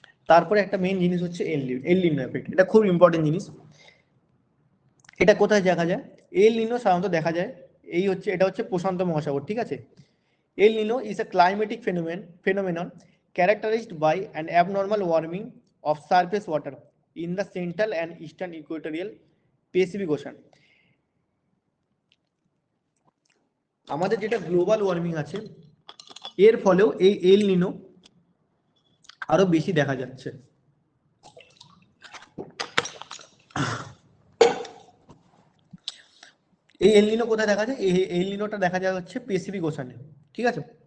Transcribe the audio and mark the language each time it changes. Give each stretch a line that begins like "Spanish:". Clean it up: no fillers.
Bangla: তারপরে একটা মেইন জিনিস হচ্ছে এল নিনো এফেক্ট, এটা খুব ইম্পর্টেন্ট জিনিস। এটা কোথায় দেখা যায়? এল নিনো সাধারণত দেখা যায় এই হচ্ছে, এটা হচ্ছে প্রশান্ত মহাসাগর, ঠিক আছে।
English: El Nino is a climatic phenomenon characterized by an abnormal warming of surface water in the central and eastern equatorial Pacific Ocean।
Bangla: আমাদের যেটা গ্লোবাল ওয়ার্মিং আছে এর ফলেও এই এল নিনো আরো বেশি দেখা যাচ্ছে। এই এল নিনো কোথায় দেখা যায়? এই এল নিনোটা দেখা যায় হচ্ছে প্যাসিফিক ওশানে, ঠিক আছে।